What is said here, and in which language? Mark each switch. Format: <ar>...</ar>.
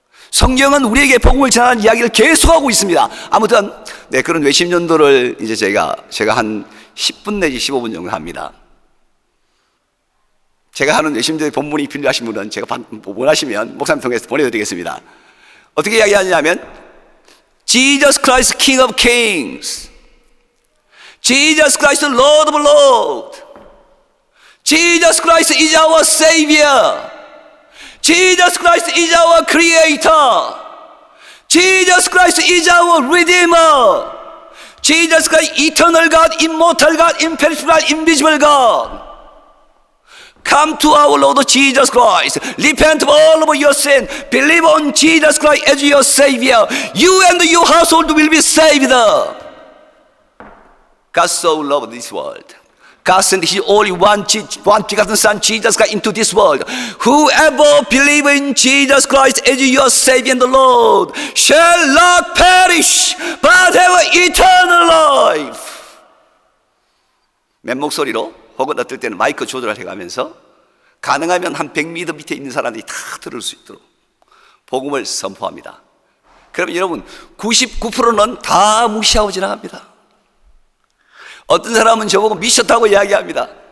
<ko>성경은 우리에게 복음을 전하는 이야기를 계속하고 있습니다. 아무튼 그런 외침전도를 이제 제가 한 10분 내지 15분 정도 합니다. 제가 하는 외침전도의 본문이 필요하신 분은 제가 원하시면 목사님 통해서 보내드리겠습니다. 어떻게 이야기하냐면</ko> <en>Jesus Christ King of Kings, Jesus Christ Lord of Lords, Jesus Christ is our Savior, Jesus Christ is our Creator, Jesus Christ is our Redeemer, Jesus Christ Eternal God, Immortal God, Imperishable, Invisible God. Come to our Lord Jesus Christ. Repent of all of your sin. Believe on Jesus Christ as your Savior. You and your household will be saved. God so loved this world. God sent His only one begotten Son, Jesus Christ, into this world. Whoever believes in Jesus Christ as your Savior and the Lord shall not perish, but have eternal life.</en> <ko>맨 목소리로 혹은 어떨 때는 마이크 조절을 해가면서 가능하면 한 100m 밑에 있는 사람들이 다 들을 수 있도록 복음을 선포합니다. 그러면 여러분 99%는 다 무시하고 지나갑니다. 어떤 사람은 저보고 미쳤다고 이야기합니다.</ko>